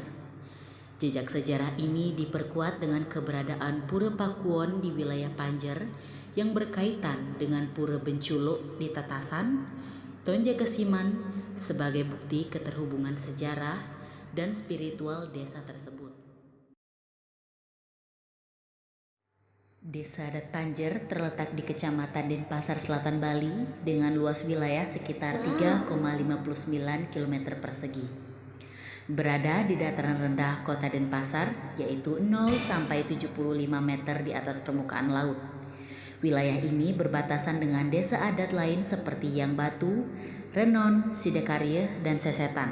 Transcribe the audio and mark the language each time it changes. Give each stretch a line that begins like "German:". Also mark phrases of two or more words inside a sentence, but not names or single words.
Indonesian: Jejak sejarah ini diperkuat dengan keberadaan Pura Pakuwon di wilayah Panjer yang berkaitan dengan Pura Benculuk di Tatasan, Tonja Kesiman sebagai bukti keterhubungan sejarah dan spiritual desa tersebut. Desa Adat Panjer terletak di Kecamatan Denpasar Selatan, Bali dengan luas wilayah sekitar 3,59 km persegi. Berada di dataran rendah kota Denpasar, yaitu 0 sampai 75 meter di atas permukaan laut. Wilayah ini berbatasan dengan desa adat lain seperti Yang Batu, Renon, Sidakarya, dan Sesetan.